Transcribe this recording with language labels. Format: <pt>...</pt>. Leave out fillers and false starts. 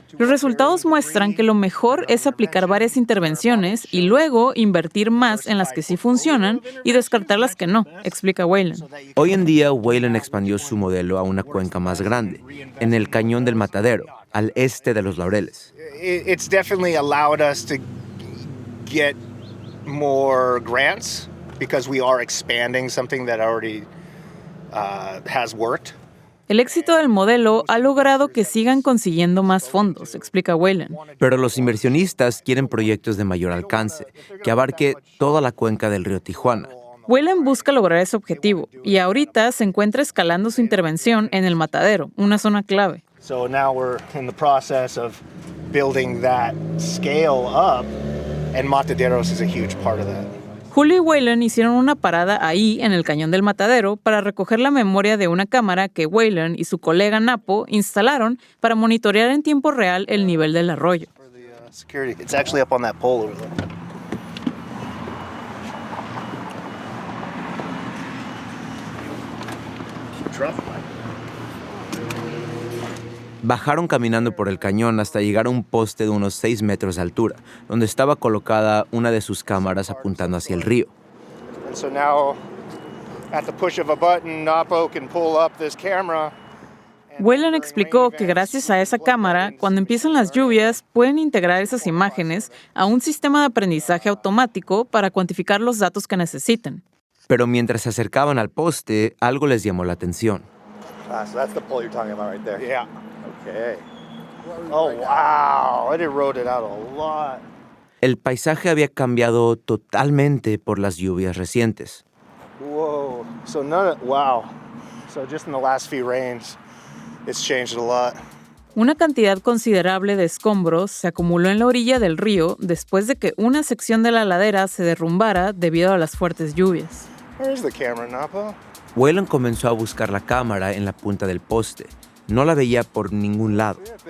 <es>Los resultados muestran que lo mejor es aplicar varias intervenciones y luego invertir más en las que sí funcionan y descartar las que no, explica Whelan. Hoy en día, Whelan expandió su modelo a una cuenca más grande, en el Cañón del Matadero, al este de Los Laureles.</es> <en>It's definitely allowed us to get more grants because we are expanding something that already has worked.</en> <es>El éxito del modelo ha logrado que sigan consiguiendo más fondos, explica Whelan. Pero los inversionistas quieren proyectos de mayor alcance, que abarque toda la cuenca del río Tijuana. Whelan busca lograr ese objetivo y ahorita se encuentra escalando su intervención en el Matadero, una zona clave.</es> <en>So now we're in the process of building that scale up, and Mataderos is a huge part of that.</en> <es>Julio y Whelan hicieron una parada ahí en el Cañón del Matadero para recoger la memoria de una cámara que Whelan y su colega Napo instalaron para monitorear en tiempo real el nivel del arroyo.</es> <en>It's actually up on that pole over there.</en> <es>Bajaron caminando por el cañón hasta llegar a un poste de unos 6 metros de altura, donde estaba colocada una de sus cámaras apuntando hacia el río.</es> <en>And so now, at the push of a button, Napo can pull up this camera.</en> <es>Whelan explicó que gracias a esa cámara, cuando empiezan las lluvias, pueden integrar esas imágenes a un sistema de aprendizaje automático para cuantificar los datos que necesiten. Pero mientras se acercaban al poste, algo les llamó la atención.</es> <en>So that's the pole you're talking about right there. Yeah. Okay. Oh, wow. It eroded out a lot.</en> <es>El paisaje había cambiado totalmente por las lluvias recientes.</es> <en>Whoa. So wow. So just in the last few rains, it's changed a lot.</en> <es>Una cantidad considerable de escombros se acumuló en la orilla del río después de que una sección de la ladera se derrumbara debido a las fuertes lluvias.</es> <en>Where's the camera, Napo?</en> <es>Whelan comenzó a buscar la cámara en la punta del poste. No la veía por ningún lado.</es>